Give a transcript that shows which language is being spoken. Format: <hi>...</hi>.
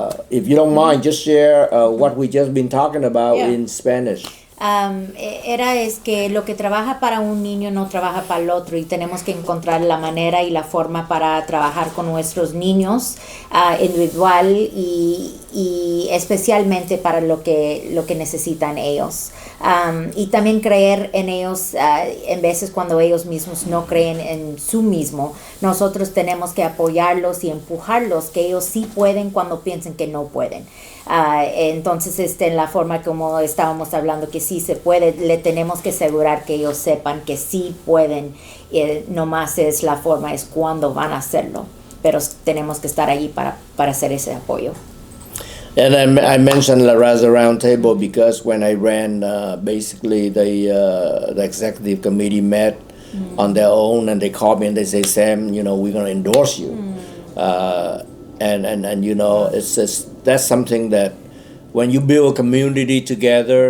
<en>If you don't mind, just share what we just been talking about in Spanish.</en> <es>Es que lo que trabaja para un niño no trabaja para el otro y tenemos que encontrar la manera y la forma para trabajar con nuestros niños individual y especialmente para lo que necesitan ellos. Y también creer en ellos en veces cuando ellos mismos no creen en sí mismo. Nosotros tenemos que apoyarlos y empujarlos que ellos sí pueden cuando piensen que no pueden. Entonces en la forma como estábamos hablando que sí se puede, le tenemos que asegurar que ellos sepan que sí pueden, nomás es la forma, es cuando van a hacerlo, pero tenemos que estar allí para hacer ese apoyo.</es> <en>And I mentioned the Raza Roundtable because when I ran, basically the executive committee met on their own, and they called me and they say, Sam, we're going to endorse you. And it's just, that's something that when you build a community together,</en>